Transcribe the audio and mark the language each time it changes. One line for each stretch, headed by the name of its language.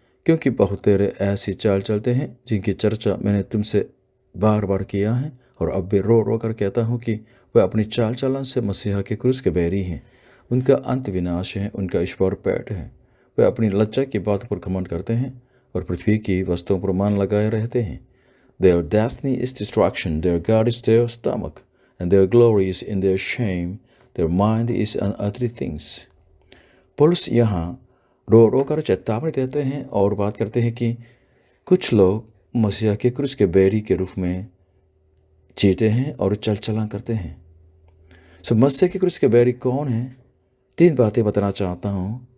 Hindi: क्योंकि बहुत तेरे ऐसी चाल चलते हैं जिनकी चर्चा मैंने तुमसे बार बार किया है, और अब भी रो रो कर कहता हूँ कि वह अपनी चाल चलन से मसीहा के क्रूस के बैरी हैं। उनका अंत विनाश है, उनका ईश्वर पेट है। वे अपनी लज्जा की बात पर घमंड करते हैं और पृथ्वी की वस्तुओं पर मान लगाए रहते हैं।
English: Their destiny is destruction, their God is their stomach, and their glory is in their shame, their mind is on earthly things.
Hindi: पौलुस यहाँ रो रो कर चेतावनी देते हैं और बात करते हैं कि कुछ लोग मसीहा के क्रूस के बैरी के रूप में जीते हैं और चल चलन करते हैं। मसीह के क्रूस के बैरी कौन है? 3 बातें बताना चाहता हूँ।